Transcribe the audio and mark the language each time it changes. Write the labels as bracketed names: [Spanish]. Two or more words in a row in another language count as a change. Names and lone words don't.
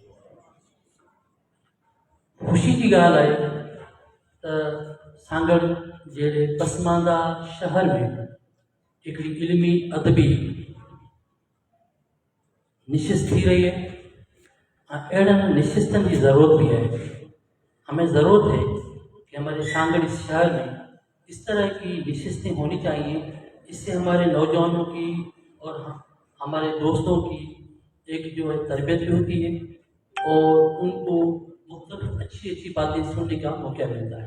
[Sindhi] ख़ुशी की ॻाल्हि आहे त सांगड़ जहिड़े पसमानदा शहर में हिकिड़ी इल्मी अदबी निशिस्त थी [Hindi] रही है। [Sindhi] अहिड़नि निशिस्तनि [Hindi] की ज़रूरत भी है। हमें ज़रूरत है कि हमारे सांगड़ शहर में इस तरह की निशिस्तें होनी चाहिए। इससे हमारे नौजवानों की और हमारे दोस्तों की एक जो है तरबियत भी होती है और उनको मुख्तलिफ अच्छी अच्छी बातें सुनने का मौका मिलता है।